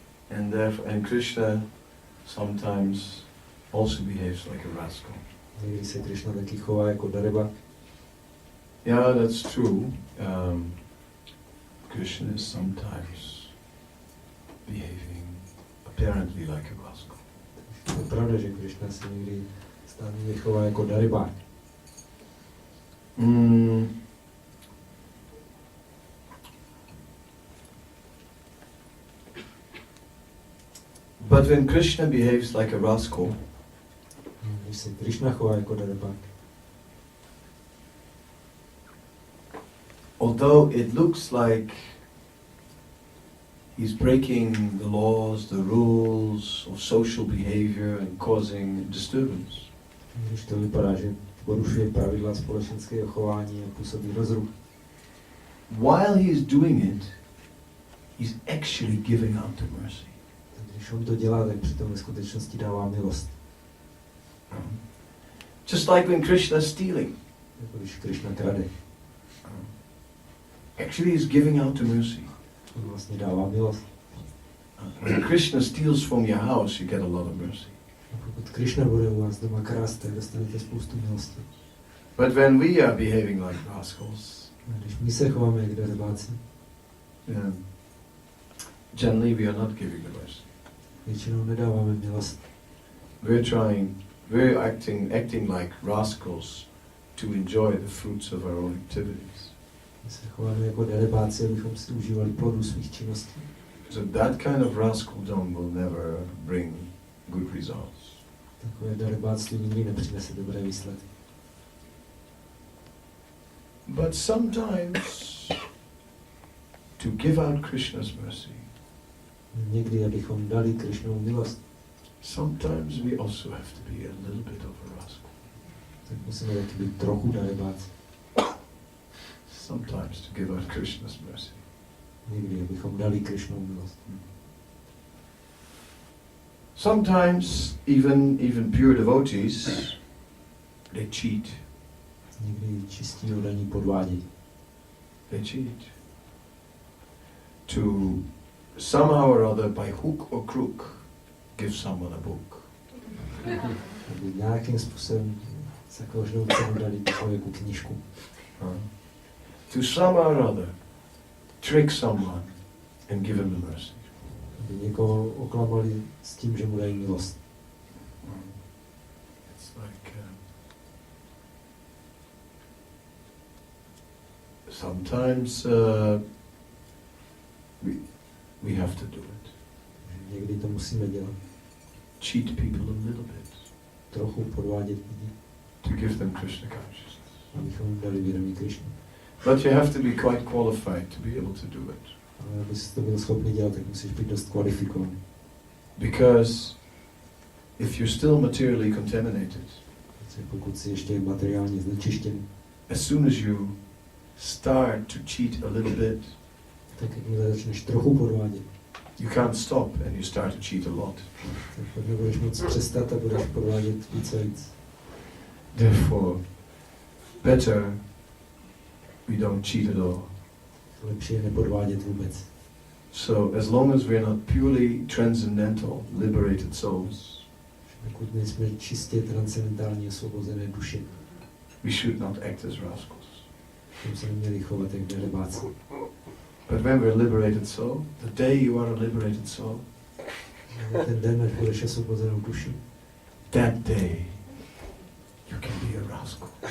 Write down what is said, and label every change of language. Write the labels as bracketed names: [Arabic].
[English] And Krishna sometimes also behaves like a rascal. [Czech] Někdy se Krishna taky chová jako daryba. [English] Yeah, that's true. Krishna is sometimes behaving apparently like a rascal. [Czech] Je pravda, že Krishna se někdy stále chová jako darybák. [English] But when Krishna behaves like a rascal, [Czech] když se Krishna chová jako darybák, [English] although it looks like he's breaking the laws, the rules of social behavior and causing disturbance, [Czech] když to vypadá, že porušuje pravidla společenského chování a působí rozruch, [English] while he's doing it, he's actually giving out the mercy. [Czech] Když on to dělá, tak přitom ve skutečnosti dává milost. [English] Just like when Krishna is stealing. [Czech] Jako když Krishna krade. [English] Actually he's giving out the mercy. [Czech] On vlastně dává milost. [English] When Krishna steals from your house, you get a lot of mercy. [Czech] A pokud Krishna bude u vás doma krást, tak dostanete spoustu milosti. [English] But when we are behaving like rascals, [Czech] A když my se chováme jak darebáci, [English] generally we are not giving the mercy. [Czech] většinou nedáváme milost. [English] We're acting like rascals to enjoy the fruits of our own activities. [Czech] My se chováme jako darebáci, abychom si užívali plodů svých činností. [English] So that kind of rascaldom will never bring good results. [Czech] Takové darebáctví nikdy nepřinese dobré výsledky. [English] But sometimes to give out Krishna's mercy, [Czech] Někdy, abychom dali Krishnovu milost, [English] sometimes we also have to be a little bit of a rascal. [Czech] tak musíme taky být trochu darebáci. [English] Sometimes to give out Krishna's mercy. [Czech] Někdy, abychom dali Krishnovu milost. [English] Sometimes even pure devotees, they cheat. [Czech] Někdy čistí oddaní podvádějí. [English] They cheat. To somehow or other, by hook or crook, give someone a book. [Czech] Aby nějakým způsobem za každou cenu dali člověku knížku. [English] To somehow or other, trick someone and give him the mercy. [Czech] Aby někoho oklamali s tím, že mu dají milost. [English] It's like sometimes we have to do it. [Czech] Někdy to musíme dělat. [English] Cheat people a little bit. [Czech] Trochu podvádět lidi. [English] To give them Krishna consciousness. [Czech] Abychom jim dali vědomí Krishna. [English] But you have to be quite qualified to be able to do it. [Czech] Ale abys to byl schopný dělat, tak musíš být dost kvalifikovaný. [English] Because if you're still materially contaminated, [Czech] pokud jsi ještě materiálně znečištěný, [English] as soon as you start to cheat a little bit, [Czech] tak jakmile začneš trochu podvádět, [English] you can't stop and you start to cheat a lot. [Czech] tak pak nebudeš moc přestat a budeš podvádět víc a víc. [English] Therefore, better we don't cheat at all. [Czech] Lepší je nepodvádět vůbec. [English] So as long as we're not purely transcendental, liberated souls, [Czech] pokud nejsme čistě transcendentální osvobozené duše, [English] we should not act as rascals. [Czech] tím se neměli chovat jak darebáci. [English] But when we're a liberated soul, the day you are a liberated soul, [Czech] ten den, až budeš osvobozenou duši, [English] that day you can be a rascal.